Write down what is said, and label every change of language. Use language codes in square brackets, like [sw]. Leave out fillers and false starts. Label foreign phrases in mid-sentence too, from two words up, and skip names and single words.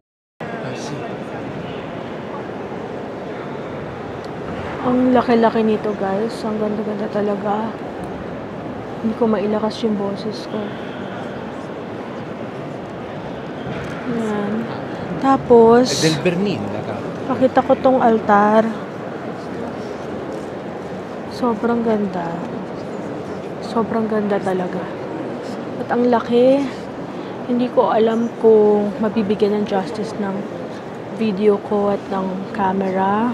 [it] Sì. [tl] Ang laki-laki nito guys. Ang ganda-ganda talaga. Hindi ko mailakas yung boses ko. Ayan. Tapos, [it] È del Bernini la cattedra. [tl] pakita ko tong altar. Sobrang ganda. Sobrang ganda talaga. At ang laki. Hindi ko alam kung mabibigyan ng justice ng video ko at ng camera.